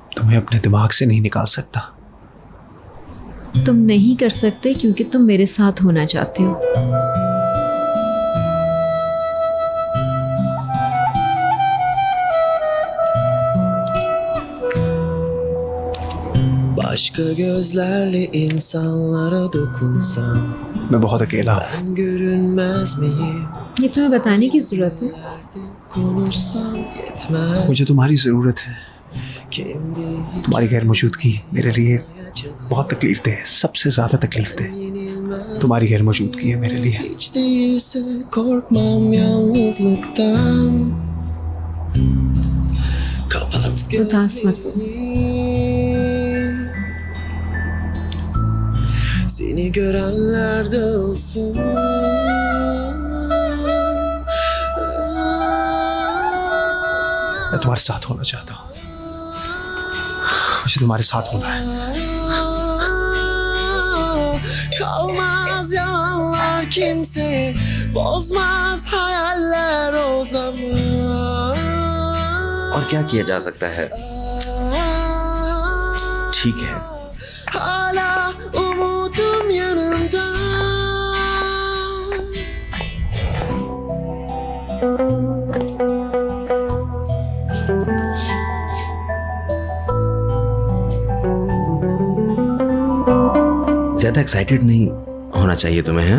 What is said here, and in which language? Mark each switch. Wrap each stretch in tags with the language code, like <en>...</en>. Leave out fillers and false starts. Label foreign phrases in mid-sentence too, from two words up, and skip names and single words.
<hi>तुम्हें अपने दिमाग से नहीं निकाल सकता। तुम नहीं कर सकते क्योंकि तुम मेरे साथ होना चाहते हो।</hi> <tr>Başka gözlerle insanlara dokunsam</tr> <hi>मैं बहुत अकेला हूँ।</hi> <tr>ben görünmez miyim?</tr> <hi>ये तुम्हें बताने की जरूरत है?</hi> <tr>Konuşsam yetmez.</tr> <hi>मुझे तुम्हारी ज़रूरत है।</hi> <tr>Kendi</tr> <hi>तुम्हारी गैर मौजूदगी मेरे लिए बहुत तकलीफ दे है, सबसे ज़्यादा तकलीफ दे। तुम्हारी गैर मौजूदगी है मेरे लिए।</hi> <tr>hiç değilse korkmam yalnızlıktan. Kapat</tr> <hi>उदास मत हो।</hi> <tr>gözlerini. Seni görenler dağılsın.</tr> <hi>मैं तुम्हारे साथ होना चाहता हूँ। मुझे तुम्हारे साथ होना है।</hi> <tr>Kalmaz yalanlar kimseye, bozmaz hayaller o zaman.</tr> <hi>और क्या किया जा सकता है? ठीक है,</hi> <tr>Hala umudum yanımda.</tr> <hi>ज्यादा एक्साइटेड नहीं होना चाहिए तुम्हें, हैं?</hi>